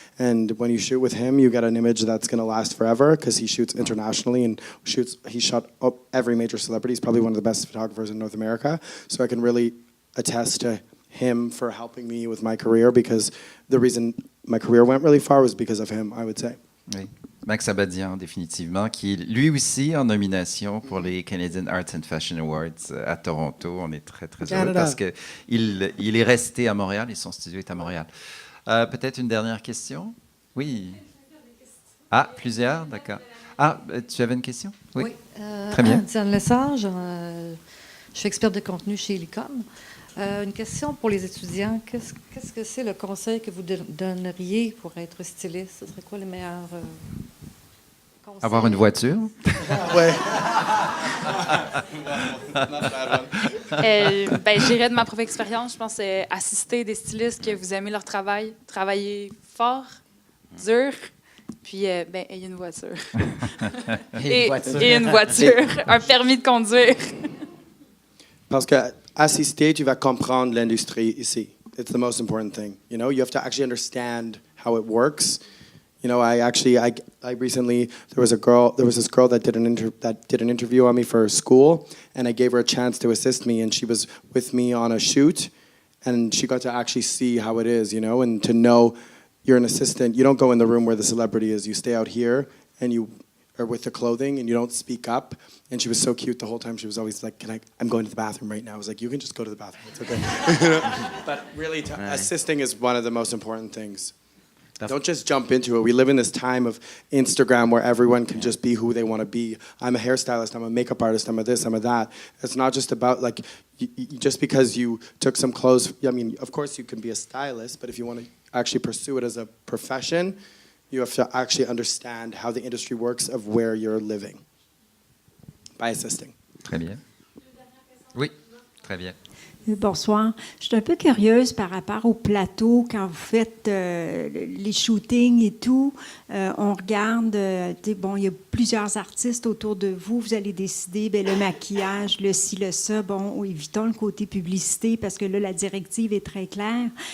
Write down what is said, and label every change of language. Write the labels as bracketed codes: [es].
[en] And when you shoot with him, you get an image that's going to last forever, because he shoots internationally and he shot up every major celebrity. He's probably one of the best photographers in North America. So I can really attest to him for helping me with my career, because the reason my career went really far was because of him, I would say. [fr] Oui. Max Abadian, définitivement, qui est lui aussi en nomination pour les Canadian Arts and Fashion Awards à Toronto. On est très, très heureux parce qu'il est resté à Montréal et son studio est à Montréal. Peut-être une dernière question? Oui. Ah, plusieurs? D'accord. Ah, tu avais une question? Oui. Très bien. Diane Lesage, je suis experte de contenu chez Helicom. Une question pour les étudiants. Qu'est-ce que c'est le conseil que vous donneriez pour être styliste? Ce serait quoi les meilleurs conseils? Avoir une voiture? Ouais. J'irais de ma propre expérience, je pense, assister des stylistes que vous aimez leur travail, travailler fort, dur, puis ayez une voiture. Et une voiture, un permis de conduire. Parce que assister, tu vas comprendre l'industrie ici. [en] It's the most important thing. You have to actually understand how it works. I recently, there was this girl that did an interview on me for school, and I gave her a chance to assist me, and she was with me on a shoot, and she got to actually see how it is, and to know you're an assistant. You don't go in the room where the celebrity is. You stay out here, and or with the clothing and you don't speak up. And she was so cute the whole time. She was always like, I'm going to the bathroom right now. I was like, you can just go to the bathroom. It's okay. But really, assisting is one of the most important things. Don't just jump into it. We live in this time of Instagram where everyone can just be who they want to be. I'm a hairstylist, I'm a makeup artist, I'm a this, I'm a that. It's not just about like, just because you took some clothes, I mean, of course you can be a stylist, but if you want to actually pursue it as a profession, you have to actually understand how the industry works of where you're living by assisting. [fr] Très bien. Oui, très bien. Bonsoir. Je suis un peu curieuse par rapport au plateau. Quand vous faites les shootings et tout, on regarde, bon, il y a plusieurs artistes autour de vous. Vous allez décider, bien, le maquillage, le ci, le ça. Bon, évitons le côté publicité parce que là, la directive est très claire.